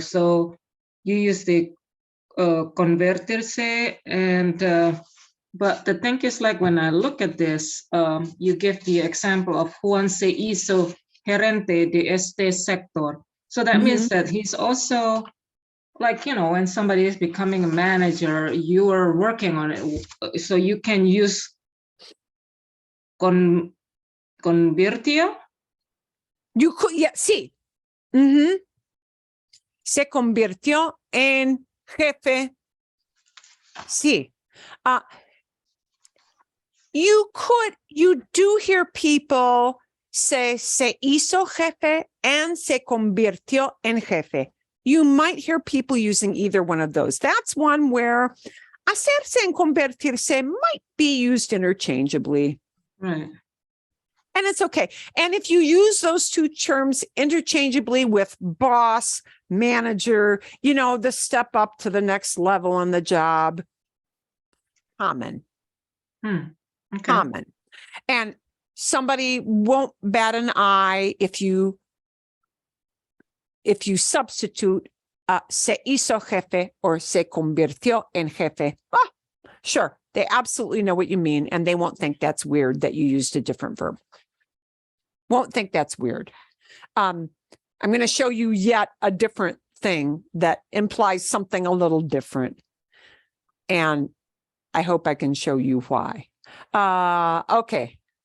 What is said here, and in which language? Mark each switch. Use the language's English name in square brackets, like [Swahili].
[English] So you use the convertirse and but the thing is, like, when I look at this, you give the example of [Spanish] Juan se hizo gerente de este sector. [English] So that means that he's also, like, when somebody is becoming a manager, you are working on it. So you can use convirtió. You could, yeah, [Spanish] sí. Ujú. Se convirtió en jefe. Sí. [English] You do hear people say [Spanish] se hizo jefe [English] and [Spanish] se convirtió en jefe. [English] You might hear people using either one of those. That's one where hacerse and convertirse might be used interchangeably. Right. And it's okay. And if you use those two terms interchangeably with boss, manager, the step up to the next level on the job, common. Okay. Common. And somebody won't bat an eye if you substitute [Spanish] se hizo jefe [English] or [Spanish] se convirtió en jefe. [English] Sure, they absolutely know what you mean, and they won't think that's weird that you used a different verb. Won't think that's weird. I'm going to show you yet a different thing that implies something a little different. And I hope I can show you why. Okay.